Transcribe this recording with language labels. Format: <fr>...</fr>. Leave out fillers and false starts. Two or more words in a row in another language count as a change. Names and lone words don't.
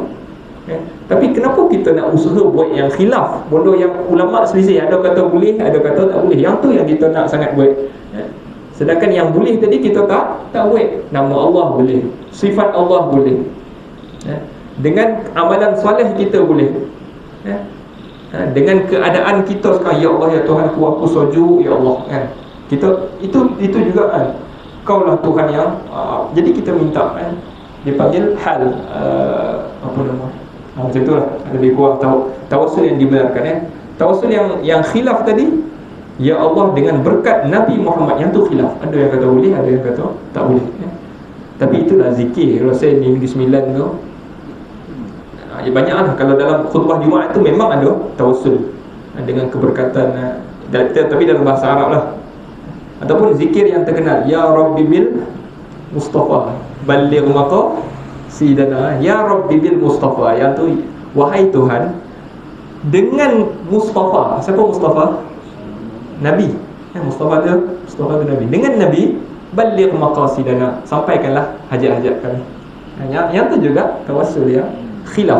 <ms>Tapi kenapa kita nak usaha buat yang khilaf, benda yang ulama selisih, ada kata boleh, ada kata tak boleh, yang tu yang kita nak sangat buat. Sedangkan yang boleh tadi kita tak buat. Nama Allah boleh, sifat Allah boleh, dengan amalan soleh kita boleh. Dengan keadaan kita sekarang, ya Allah, ya Tuhan aku sujud, ya Allah kan. Kita itu juga kan, Kaulah Tuhan yang jadi kita minta kan. Dipanggil hal apa nama? Macam itulah, lebih kurang tawassul yang dibenarkan. Tawassul yang khilaf tadi, ya Allah, dengan berkat Nabi Muhammad, yang tu khilaf. Ada yang kata boleh, ada yang kata tak boleh. Tapi itulah zikir. Kalau saya di Negeri Sembilan tu, banyaklah. Kalau dalam khutbah Jumaat tu memang ada tawassul dengan keberkatan, tapi dalam bahasa Arab lah. Ataupun zikir yang terkenal,</ms> <ar>يا ربي بالمصطفى بلغ مقاصدنا، يا ربي بالمصطفى,</ar> <ms>yang tu wahai Tuhan dengan Mustafa. Siapa Mustafa? Nabi. Mustafa tu Nabi. Dengan Nabi,</ms> <ar>بلغ مقاصدنا,</ar> <ms>sampaikanlah hajat-hajat kami. Yang tu juga tawassul ya, khilaf.</ms>